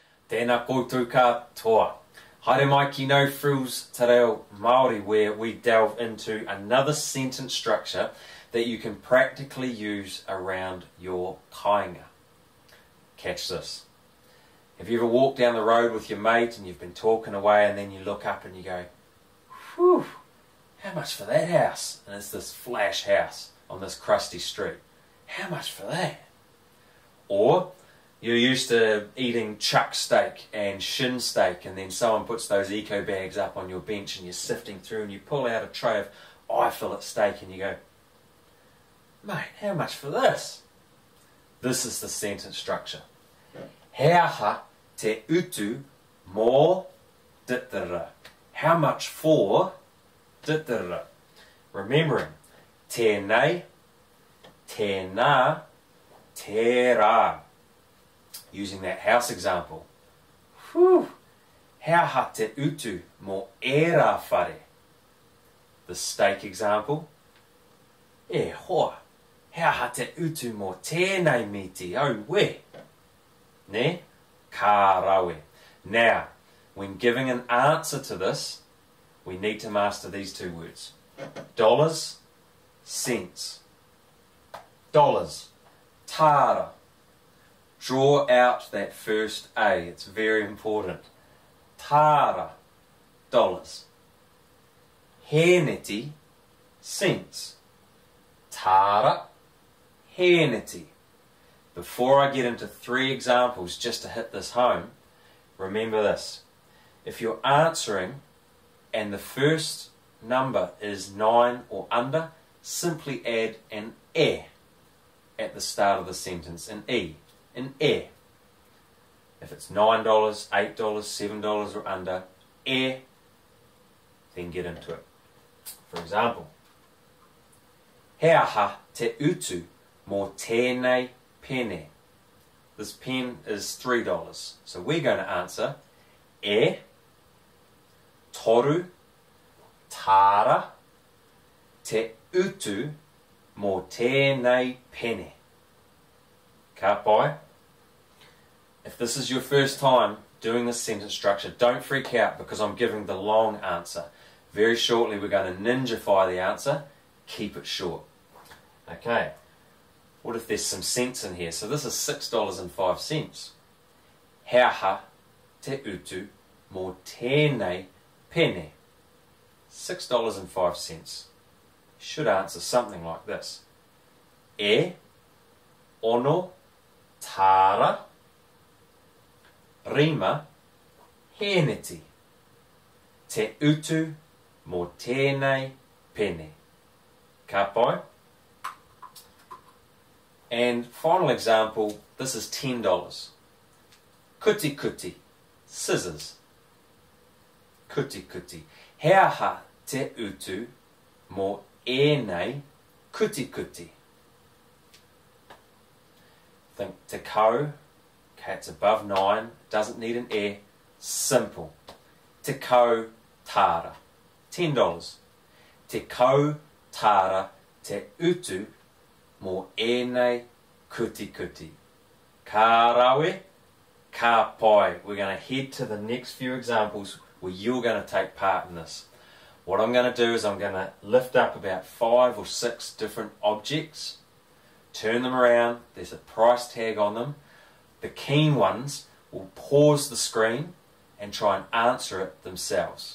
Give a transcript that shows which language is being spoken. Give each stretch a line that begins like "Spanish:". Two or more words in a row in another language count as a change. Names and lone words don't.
Māori: Tēnā koutou katoa. Haere mai ki no Frills te Reo Māori,
English: where we delve into another sentence structure that you can practically use around your kāinga. Catch this. Have you ever walked down the road with your mate and you've been talking away and then you look up and you go, whew, how much for that house? And it's this flash house on this crusty street. How much for that? Or you're used to eating chuck steak and shin steak, and then someone puts those eco bags up on your bench and you're sifting through and you pull out a tray of eye-fillet steak and you go, mate, how much for this? This is the sentence structure.
Māori: He aha te utu mō titara.
English: How much for titara? Remembering,
Māori: tēnei, tēnā, tērā.
English: Using that house example. Whew!
Māori: He aha te utu mō ērā whare.
English: The steak example.
Māori: E hoa. He aha te utu mō tēnei miti au we. Ne? Ka rawe.
English: Now, when giving an answer to this, we need to master these two words. Dollars, cents. Dollars. Tāra. Draw out that first A. It's very important.
Māori: Tāra. Dollars. Hēneti. Cents. Tāra. Hēneti.
English: Before I get into 3 examples, just to hit this home, remember this. If you're answering and the first number is 9 or under, simply add an e at the start of the sentence, an e, an e. If it's $9, $8, $7 or under, e, then get into it. For example,
Māori: he aha te utu mō tēnei pene.
English: This pen is $3. So we're going to answer
Māori: e, toru, tāra, te utu mō tēnei pene. Ka pai?
English: If this is your first time doing this sentence structure, don't freak out because I'm giving the long answer. Very shortly we're going to ninjafy the answer. Keep it short. Okay. What if there's some cents in here? So this is $6.05.
Māori: He aha te utu mō tēnei pene.
English: $6.05. Should answer something like this.
Māori: E, ono, tāra, rima, hēneti. Te utu mō tēnei pene. Ka pai?
English: And final example, this is $10.
Māori: Kuti kuti, scissors. Kuti kuti. He aha te utu mō ēnei kuti kuti. Think te kau,
English: okay, it's above 9, doesn't need an e, simple.
Māori: Te kau tāra, $10. Te kau tāra te utu mō ēnei kuti kuti. Ka rawe, ka pai.
English: We're going to head to the next few examples where you're going to take part in this. What I'm going to do is I'm going to lift up about 5 or 6 different objects, turn them around, there's a price tag on them. The keen ones will pause the screen and try and answer it themselves.